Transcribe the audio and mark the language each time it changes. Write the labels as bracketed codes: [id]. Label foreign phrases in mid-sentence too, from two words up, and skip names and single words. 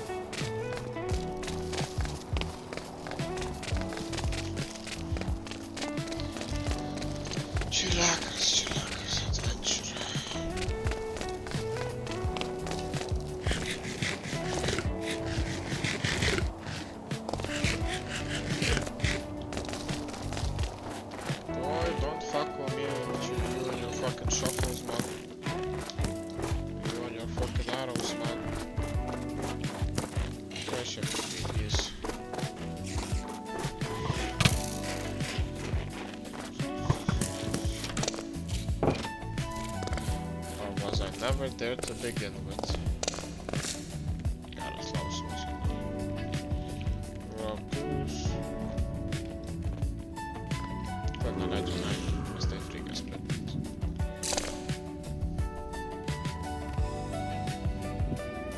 [en] Chillakas, adventure. Boy, don't fuck with me with you and your fucking shuffles, man. You and your fucking arrows, man. Pressure please. Or was I never there to begin with? [lt] Geras klausimas. Rapus. Kad neleidžiu, nes tai reikia sprendinti.